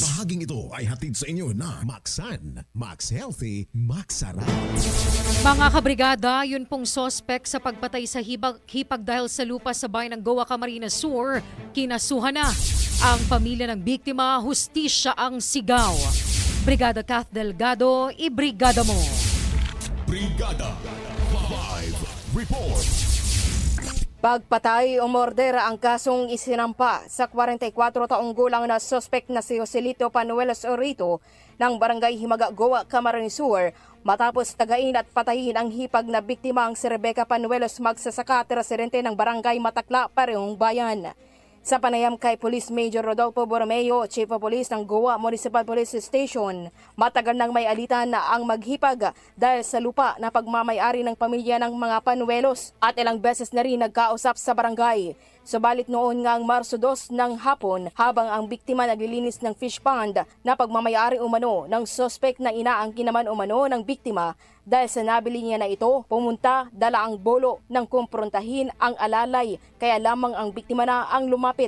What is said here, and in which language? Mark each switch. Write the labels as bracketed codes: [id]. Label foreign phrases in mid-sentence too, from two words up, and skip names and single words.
[tl] Bahaging ito ay hatid sa inyo na Maxan, Max Healthy, Max Sarap. Mga kabrigada, yun pong sospek sa pagpatay sa hipag dahil sa lupa sa bayan ng Goa, Camarines Sur, kinasuhan na. Ang pamilya ng biktima, hustisya ang sigaw. Brigada Kath Delgado, ibrigada mo. Brigada 5 Report. Pagpatay o mordera ang kasong isinampa sa 44 taong gulang na suspect na si Joselito Panuelos Orito ng Barangay Himaga, Goa, Camarines Sur matapos tagain at patayin ang hipag na biktima ang si Rebecca Panuelos, magsasaka at residente ng Barangay Matakla, parehong bayan. Sa panayam kay [en] Police Major [tl] Rodolfo Borromeo, [en] Chief of Police [tl] ng Goa Municipal Police Station, matagal nang may alitan na ang maghipag dahil sa lupa na pagmamayari ng pamilya ng mga Panuelos at ilang beses na rin nagkausap sa barangay. Subalit noon nga ang Marso 2 ng hapon habang ang biktima naglilinis ng [en] fish pond [tl] na pagmamayari umano ng suspect na inaangkin naman umano ng biktima dahil sa nabili niya na ito, pumunta dala ang bolo ng kumprontahin ang alalay kaya lamang ang biktima na ang lumapit.